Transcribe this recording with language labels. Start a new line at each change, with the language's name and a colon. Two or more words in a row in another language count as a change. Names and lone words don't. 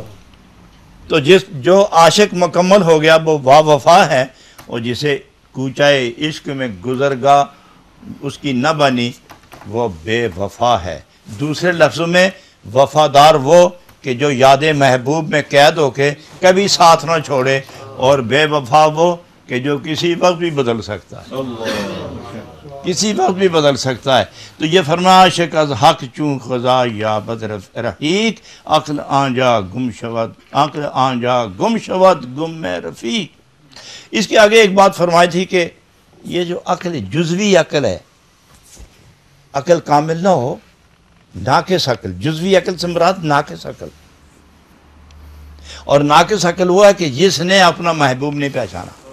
Urdu: تو جو عاشق مکمل ہو گیا وہ با وفا ہے، اور جسے کوچائے عشق میں گزرگاہ اس کی نہ بنی وہ بے وفا ہے. دوسرے لفظوں میں وفادار وہ کہ جو یاد محبوب میں قید ہو کے کبھی ساتھ نہ چھوڑے، اور بے وفا وہ کہ جو کسی وقت بھی بدل سکتا ہے، کسی وقت بھی بدل سکتا ہے. تو یہ فرمایا
Persian: عاشق از حق چون خدا یا بد رحیق، عقل آنجا گم شود، عقل آنجا گم شود گم میں رفیق.
Urdu: اس کے آگے ایک بات فرمائی تھی کہ یہ جو عقل جزوی عقل ہے، عقل کامل نہ ہو، ناقص عقل. جزوی عقل سے مراد ناقص عقل، اور ناقص عقل ہوا ہے کہ جس نے اپنا محبوب نہیں پہچانا،